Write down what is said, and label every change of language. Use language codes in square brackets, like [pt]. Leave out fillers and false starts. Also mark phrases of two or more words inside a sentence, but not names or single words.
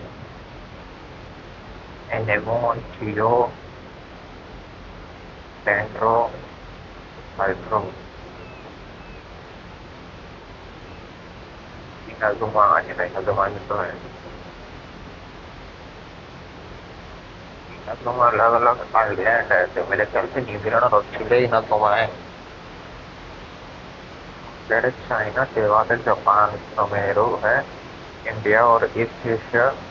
[hi] anemone, chilo, dendro, hydro, inazuma, inazuma तो है। इनाजुमा अलग अलग आइलैंड है, तो मेरे ख्याल से न्यूजीलैंड और ऑस्ट्रेलिया इनाजुमा है। [en] There is China, Taiwan, and Japan, Romero है, [hi] इंडिया और ईस्ट एशिया।